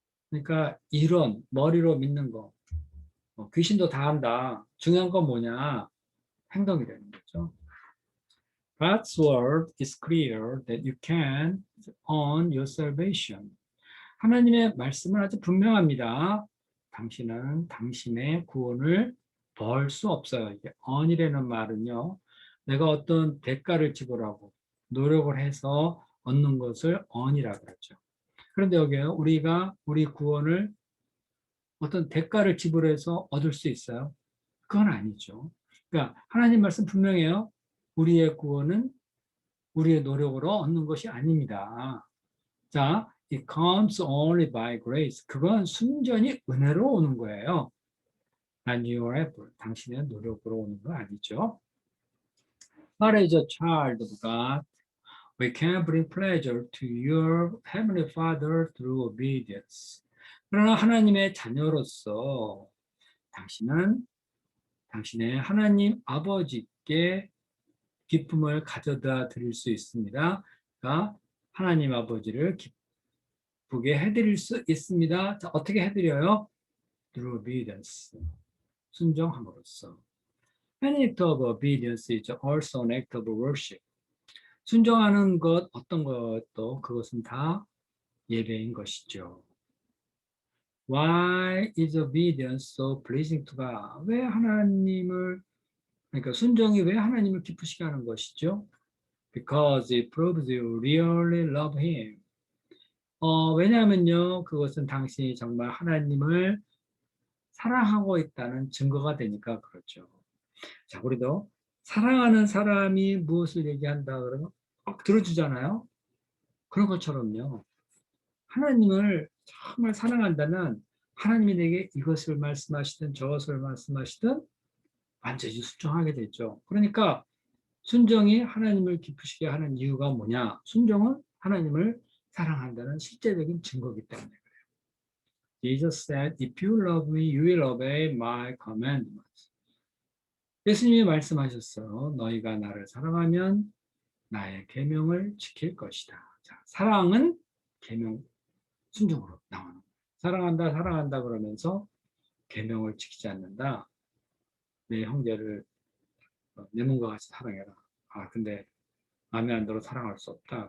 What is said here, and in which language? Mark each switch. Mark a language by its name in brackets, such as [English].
[Korean] 그러니까 이론, 머리로 믿는 거, 귀신도 다 한다. 중요한 건 뭐냐? 행동이라는 거죠. [English] God's word is clear that you can earn your salvation. [Korean] 하나님의 말씀은 아주 분명합니다. 당신은 당신의 구원을 벌 수 없어요. 이게 earn이라는 말은요, 내가 어떤 대가를 지불하고 노력을 해서 얻는 것을 earn이라고 그러죠. 그런데 여기요, 우리가 우리 구원을 어떤 대가를 지불해서 얻을 수 있어요? 그건 아니죠. 그러니까 하나님 말씀 분명해요. 우리의 구원은 우리의 노력으로 얻는 것이 아닙니다. 자, [English] it comes only by grace. [Korean] 그건 순전히 은혜로 오는 거예요. [English] Not your effort. [Korean] 당신의 노력으로 오는 거 아니죠. [English] But as a child of God, we can bring pleasure to your heavenly Father through obedience. [Korean] 그러나 하나님의 자녀로서 당신은 당신의 하나님 아버지께 기쁨을 가져다 드릴 수 있습니다. 그러니까 하나님 아버지를 기쁘게 해드릴 수 있습니다. 자, 어떻게 해드려요? [English] Through obedience. [Korean] 순종함으로써. [English] An act of obedience is also an act of worship. [Korean] 순종하는 것, 어떤 것도 그것은 다 예배인 것이죠. [English] Why is obedience so pleasing to God? [Korean] 왜 하나님을, 그러니까 순종이 왜 하나님을 기쁘시게 하는 것이죠? [English] Because it proves you really love Him. [Korean] 왜냐하면요, 그것은 당신이 정말 하나님을 사랑하고 있다는 증거가 되니까 그렇죠. 자, 우리도 사랑하는 사람이 무엇을 얘기한다 그러면 들어주잖아요. 그런 것처럼요. 하나님을 정말 사랑한다면 하나님이 내게 이것을 말씀하시든 저것을 말씀하시든 완전히 순종하게 되죠. 그러니까 순종이 하나님을 기쁘시게 하는 이유가 뭐냐? 순종은 하나님을 사랑한다는 실제적인 증거이기 때문에 그래요. [English] Jesus said, "If you love me, you will obey my commandments." [Korean] 예수님이 말씀하셨어요. 너희가 나를 사랑하면 나의 계명을 지킬 것이다. 자, 사랑은 계명 순종으로 나오는 거예요. 사랑한다, 사랑한다 그러면서 계명을 지키지 않는다. 내 형제를 내 몸과 같이 사랑해라. 근데 마음에 안 들어 사랑할 수 없다.